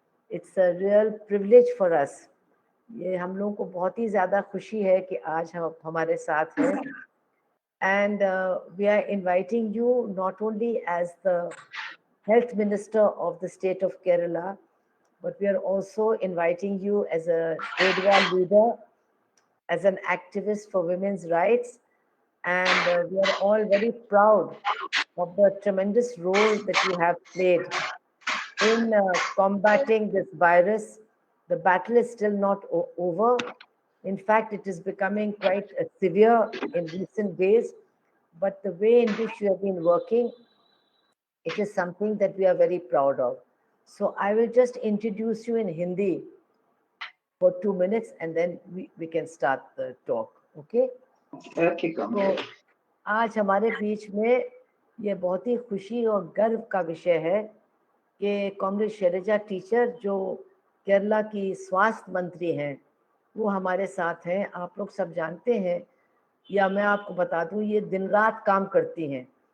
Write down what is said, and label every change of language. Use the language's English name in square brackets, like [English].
[English] It's a real privilege for us. [Hindi] ये हम लोगों को बहुत ही ज़्यादा खुशी है कि आज हम हमारे साथ हैं. [English] And we are inviting you not only as the Health Minister of the state of Kerala, but we are also inviting you as a ADWA leader, as an activist for women's rights, and we are all very proud of the tremendous role that you have played in combating this virus. The battle is still not over. In fact, it is becoming quite severe in recent days, but the way in which you have been working, it is something that we are very proud of. So I will just introduce you in Hindi for 2 minutes and then we can start the talk. Okay? Okay, Comrade. [Hindi] तो आज हमारे बीच में ये बहुत ही खुशी और गर्व का विषय है कि कॉमरेड शैलजा टीचर जो केरला की स्वास्थ्य मंत्री हैं वो हमारे साथ हैं. आप लोग सब जानते हैं या मैं आपको बता दूं, ये दिन रात काम करती हैं.